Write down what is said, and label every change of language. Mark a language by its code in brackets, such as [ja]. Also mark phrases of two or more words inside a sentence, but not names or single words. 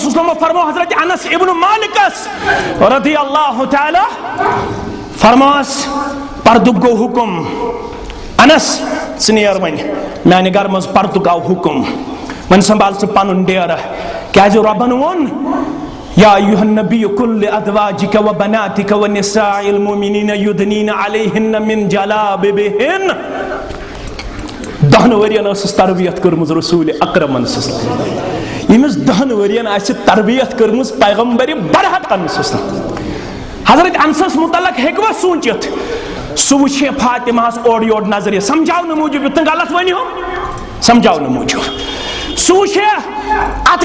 [ar] صلی اللہ علیہ وسلم [ks] فرمو حضرت انس ابن مالکس [ar] رضی اللہ تعالیٰ [ks] فرماس پردُک گوٚو حکم انس ژٕ نیر وۄنۍ میانہِ گرٕ منٛز پردُک آو حکم وۄنۍ سنبھال ژٕ پنُن ڈیرٕ کیازِ رۄبن ووٚن [ar] یا ایھا النبی قل لازواجک وبناتک ونساء المؤمنین یدنین علیہن من جلابیبہن [ks] 10 ؤرین ٲسٕس تربیت کٔرمٕژ رسول اکرمن ییٚمِس 10 ؤرین آسہِ تربیت کٔرمٕژ پیغمبرِ برحقن حضرت انسس متعلق ہیٚکوا سوٗنٛچِتھ سُہ وٕچھِ فاطمہس اورٕ یورٕ نظرِ سمجھاونہٕ موٗجوٗب یُتھ نہٕ غلط ؤنِو سمجھاونہٕ موٗجوٗب سُہ وٕچھِ اتھ